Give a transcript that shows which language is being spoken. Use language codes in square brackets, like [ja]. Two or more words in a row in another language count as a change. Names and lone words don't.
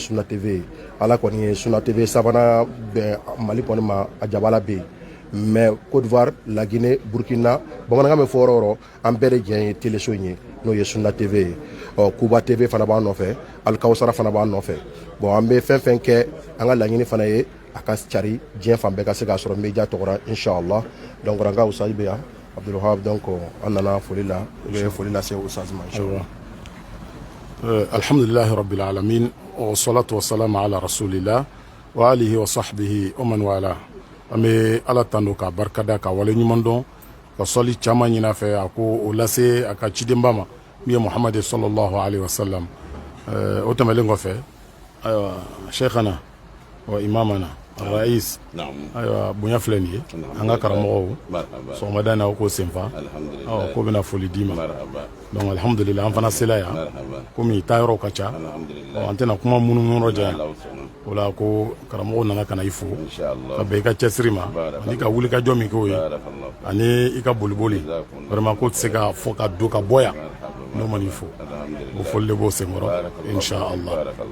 [bm] sunna tv ye ala kɔni ye sunna tv sabanan bɛn mali kɔni ma a jabala bɛ yen mais Côte d'Ivoire, la Guinée, Burkina, bamanankan bɛ fɔ yɔrɔ yɔrɔ an bɛɛ de jɛn ye téléso in ye n'o ye sunna tv ye Kuba tv fana b'an nɔfɛ alikawusara fana b'an nɔfɛ bon an bɛ fɛn fɛn kɛ an ka laɲini fana ye a ka cari diɲɛ fan bɛɛ ka se k'a sɔrɔ media tɔgɔra inchallah donc an ka usaji bɛ yan Abdulwahab donc an nana foli la u bɛ foli lase usaji ma inchallah. [ar] الحمد لله رب العالمين والصلاة والسلام على رسول الله وآله وصحبه ومن والاه. [bm] An bɛ ala tando ka barikada ka wale ɲuman dɔn ka sɔli caman ɲini a fɛ a ko o lase a ka cidenba ma min ye muhamadu [ar] صلى الله عليه وسلم [bm] o tɛmɛlen kɔfɛ ayiwa [ar] شيخنا وإمامنا رئيس [bm] ayiwa bonya filɛ nin ye an ka karamɔgɔw sɔgɔmada in na o k'o senfa k'o bɛna foli d'i ma donc alhamdulillah an fana sela yan komi taayɔrɔw ka ca an tɛna kuma munumunu yɔrɔ jan o la ko karamɔgɔw nana ka na i fo ka bɛn i ka cɛsiri ma ani ka wuli ka jɔ min k'o ye ani i ka boliboli vraiment ko tɛ se ka fɔ ka don ka bɔ yan n'o ma n'i fo o foli de b'o senkɔrɔ inchallah.